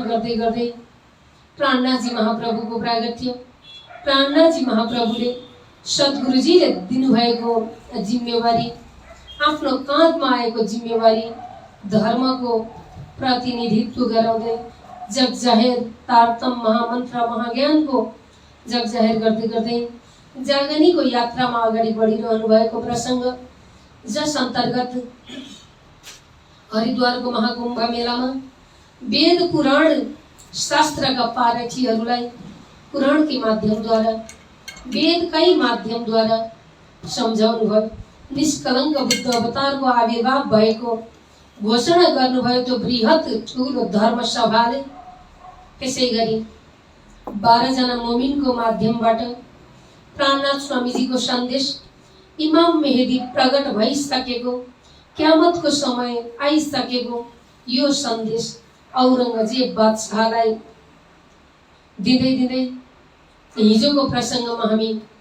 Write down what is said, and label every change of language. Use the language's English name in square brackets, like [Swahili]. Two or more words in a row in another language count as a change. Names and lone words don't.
[Nepali] गर्दै गर्दै प्राणनाथजी महाप्रभुको प्रागट्य, प्राणनाथजी महाप्रभुले सद्गुरुजीले दिनुभएको जिम्मेवारी, आफ्नो काँधमा आएको जिम्मेवारी धर्मको प्रतिनिधित्व गराउँदै जग जाहेर तारतम महामन्त्र महाज्ञानको जग जाहेर गर्दै गर्दै जागनीको यात्रामा अगाडि बढिरहनु भएको प्रसङ्ग, जस अन्तर्गत हरिद्वारको महाकुम्भ मेलामा वेद पुराण शास्त्रका पारखीहरूलाई [Hindi] पुराण के माध्यम द्वारा वेद कई माध्यम द्वारा [Nepali] सम्झाउनु भयो। निष्कलङ्क बुद्ध अवतारको आविर्भाव भएको घोषणा गर्नुभयो त्यो बृहत ठुलो धर्म सभाले। त्यसै गरी 12 जना मोमिनको माध्यमबाट प्राणनाथ स्वामीजीको सन्देश इमाम मेहेदी प्रकट भइसकेको, क्यामतको समय आइसकेको यो सन्देश औरङ्गजेब बादशाहलाई दिँदै दिँदै हिजोको प्रसङ्गमा हामी